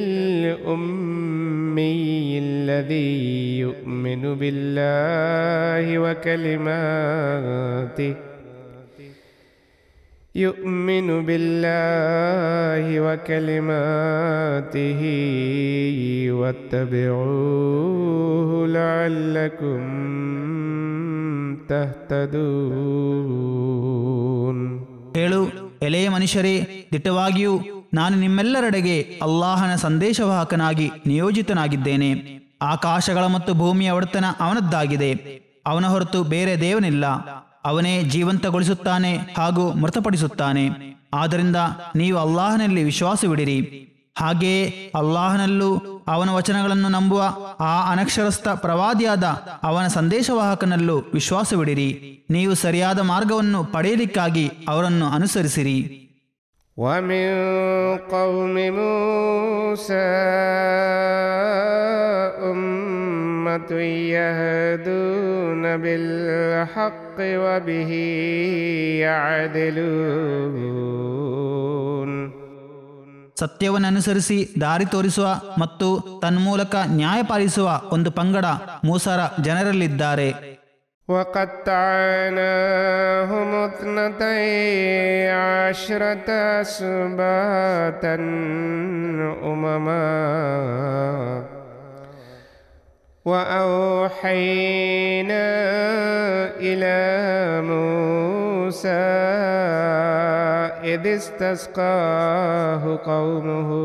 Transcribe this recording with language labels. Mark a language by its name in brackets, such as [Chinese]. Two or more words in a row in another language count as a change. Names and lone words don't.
[Arabic] الأمي الذي يؤمن بالله وكلماته واتبعوه لعلكم تهتدون. [Kannada] ಹೇಳು, ಎಲೆಯ ಮನುಷ್ಯರೇ, ದಿಟ್ಟವಾಗಿಯೂ ನಾನು ನಿಮ್ಮೆಲ್ಲರೆಡೆಗೆ ಅಲ್ಲಾಹನ ಸಂದೇಶವಾಹಕನಾಗಿ ನಿಯೋಜಿತನಾಗಿದ್ದೇನೆ. ಆಕಾಶಗಳ ಮತ್ತು ಭೂಮಿಯ ಒಡೆತನ ಅವನದ್ದಾಗಿದೆ. ಅವನ ಹೊರತು ಬೇರೆ ದೇವನಿಲ್ಲ. ಅವನೇ ಜೀವಂತಗೊಳಿಸುತ್ತಾನೆ ಹಾಗೂ ಮೃತಪಡಿಸುತ್ತಾನೆ. ಆದ್ದರಿಂದ ನೀವು ಅಲ್ಲಾಹನಲ್ಲಿ ವಿಶ್ವಾಸವಿಡಿರಿ. ಹಾಗೆಯೇ ಅಲ್ಲಾಹನಲ್ಲೂ ಅವನ ವಚನಗಳನ್ನು ನಂಬುವ ಆ ಅನಕ್ಷರಸ್ಥ ಪ್ರವಾದಿಯಾದ ಅವನ ಸಂದೇಶವಾಹಕನಲ್ಲೂ ವಿಶ್ವಾಸವಿಡಿರಿ. ನೀವು ಸರಿಯಾದ ಮಾರ್ಗವನ್ನು ಪಡೆಯಲಿಕ್ಕಾಗಿ ಅವರನ್ನು ಅನುಸರಿಸಿರಿ. [Arabic] ومن قوم موسى أمة يهدون بالحق وبه يعدلون. [Kannada] ಸತ್ಯವನ್ನು ಅನುಸರಿಸಿ ದಾರಿ ತೋರಿಸುವ ಮತ್ತು ತನ್ಮೂಲಕ ನ್ಯಾಯ ಪಾಲಿಸುವ ಒಂದು ಪಂಗಡ ಮೂಸರ ಜನರಲ್ಲಿದ್ದಾರೆ. [Arabic] وقطعناهم 12 أسباطا أمما وأوحينا إلى موسى إذ استسقاه قومه